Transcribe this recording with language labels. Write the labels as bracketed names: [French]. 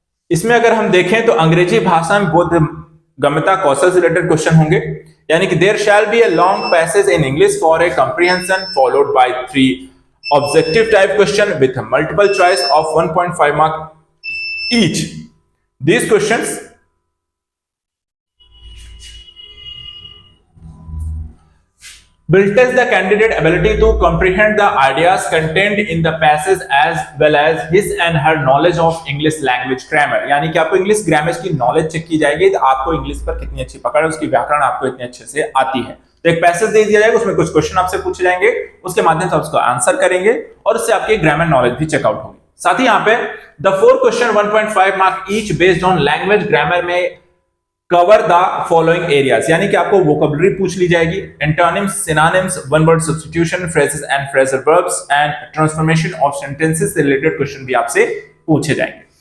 [Hindi] इसमें अगर हम देखें तो अंग्रेजी भाषा में बोधगम्यता कौशल से रिलेटेड क्वेश्चन होंगे, यानी कि [English] There shall be a long passage in English for a comprehension followed by 3 objective type question with multiple choice of 1.5 mark each. These questions will test the candidate ability to comprehend the ideas contained in the passage as well as his and her knowledge of English language grammar। [Hindi] यानी कि आपको English grammar की knowledge check की जाएगी, तो आपको English पर कितनी अच्छी पकड़ है, उसकी व्याकरण आपको इतने अच्छे से आती है। तो एक पैसेज दे दिया जाएगा, उसमें कुछ क्वेश्चन आपसे पूछे जाएंगे, उसके माध्यम से आप उसको आंसर करेंगे और उससे आपकी ग्रामर नॉलेज भी चेकआउट होगी। साथ ही यहाँ पे [English] the 4 question 1.5 mark each based on language grammar में cover the following areas, [Hindi] यानी कि आपको वोकैबुलरी पूछ ली जाएगी, [English] antonyms, synonyms, one word substitution, phrases and phrasal verbs and transformation of sentences [Hindi] से रिलेटेड क्वेश्चन भी आपसे पूछे जाएंगे।